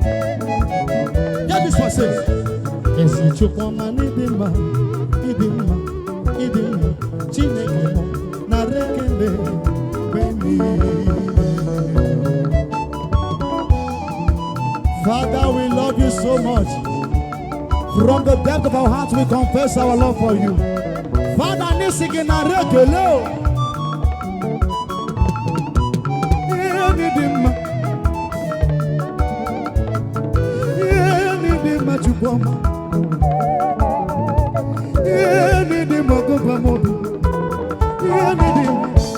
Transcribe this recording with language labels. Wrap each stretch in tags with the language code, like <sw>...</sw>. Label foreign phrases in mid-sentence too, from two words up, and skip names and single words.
<en>Hear this one say,</en> <ig>Ezi Chukwu ọma, n'ịdị mma, ịdị mma, ịdị mma. Chineke mụ, nara ekele mgbe niile.</ig> <en>Father, we love you so much. From the depth of our hearts, we confess our love for you.</en> <ig>Father, nisi gị nara ekele o. Ihe dị dị mma. Ihe dị dị mma, Chukwu ọma. Ihe dị dị mma, Ọgụgụ m obi. Ihe dị dị mma.</ig>